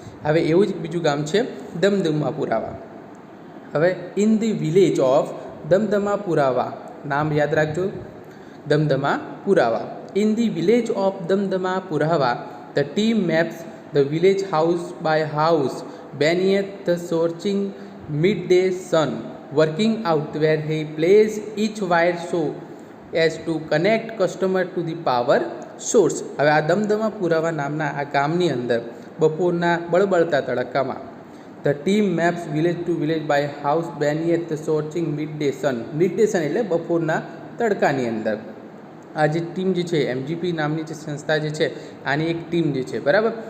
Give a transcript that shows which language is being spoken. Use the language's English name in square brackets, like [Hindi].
[Gujarati] હવે એવું જ બીજું ગામ છે દમદમાપુરાવા. હવે [English] in the village of [Gujarati] દમદમાપુરાવા, નામ યાદ રાખજો, દમદમાપુરાવા. [English] In the village of Damdamapurava the team maps the village house by house beneath the scorching midday sun. working out where he places each wire so as to connect customer to the power source. [Gujarati] હવે આ દમદમા પુરાવા નામના આ ગામની અંદર બપોરના બળબળતા તડકામાં [English] the team maps village to village by house beneath the scorching midday sun [Gujarati] એટલે બપોરના તડકાની અંદર આ જે ટીમ જે છે એમજીપી નામની જે સંસ્થા જે છે આની એક ટીમ જે છે બરાબર.